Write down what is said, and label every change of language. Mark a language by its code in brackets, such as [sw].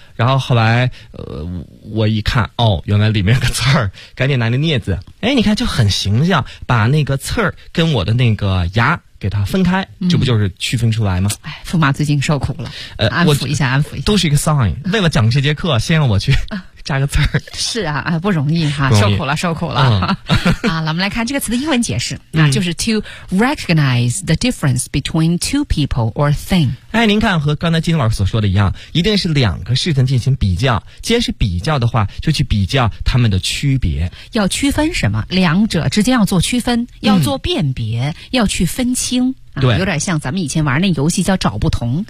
[zh] 然后后来，我一看，哦，原来里面有个刺儿，赶紧拿那镊子，哎，你看就很形象，把那个刺儿跟我的那个牙给它分开，这不就是区分出来吗？哎、嗯，驸马最近受苦了，安抚一下，安抚一下，都是一个 sign。为了讲这节课，先让我去加个刺儿。是啊，哎，不容易哈、啊，受苦了，受苦了。嗯、啊，那我们来看这个词的英文解释，嗯、 [en] 那就是 to recognize the difference between two people or thing。 [zh] 哎，您看和刚才金老师所说的一样，一定是两个事情进行比较。既然是比较的话，就去比较他们的区别。要区分什么？两者之间要做区分，要做辨别，嗯、要去分清。对，有点像咱们以前玩那游戏叫找不同，